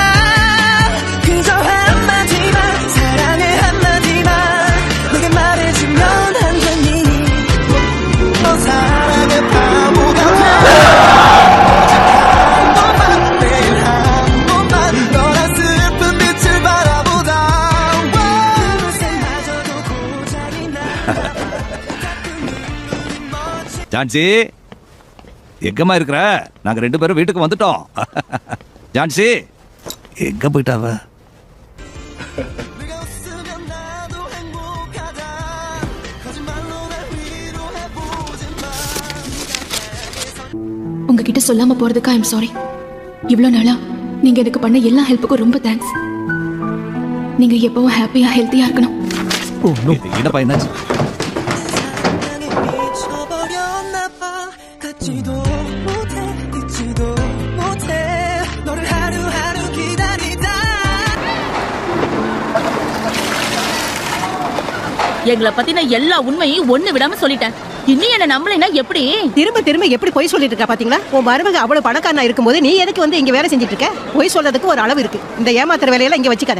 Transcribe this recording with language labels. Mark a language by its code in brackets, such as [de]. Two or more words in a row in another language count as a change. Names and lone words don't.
[ko] 그저 한마디만, 사랑해 한마디만 내게 말해주면 안 되니. 너 사랑의 바보가 한 번만, 매일 한 번만 너란 슬픈 빛을 바라보다. 마저도 고장이 났나봐. [ta] ஜான்சி எங்கம்மா இருக்கிற? நாங்க 2 பேரும் வீட்டுக்கு வந்துட்டோம். ஜான்சி எங்க போயிட்டாவ? உங்ககிட்ட சொல்லாம போறதுக்கு [en] I'm sorry. [ta] இவ்வளவு நாளா நீங்க எனக்கு பண்ண எல்லா ஹெல்ப்புக்கும் ரொம்ப தேங்க்ஸ். நீங்க எப்பவும் ஹாப்பியா ஹெல்த்தியா இருக்கணும். என்னப்பா என்னாச்சு? [ko] 걷지도 못해 걷지도 못해 너를 하루하루 기다리다. [ta] எங்களை பத்தின எல்லா உண்மையும் ஒண்ணு விடாம சொல்லிட்டேன். இன்னும் என்ன நம்பலைன்னா எப்படி? திரும்ப திரும்ப எப்படி பொய் சொல்லிட்டு இருக்கா பாத்தீங்களா? உன் மருமக அவ்வளவு பணக்காரனா இருக்கும்போது நீ எதுக்கு வந்து இங்க வேலை செஞ்சுட்டு இருக்க? பொய் சொல்றதுக்கு ஒரு அளவு இருக்கு. இந்த ஏமாத்துற வேலையெல்லாம் இங்க வச்சுக்காத.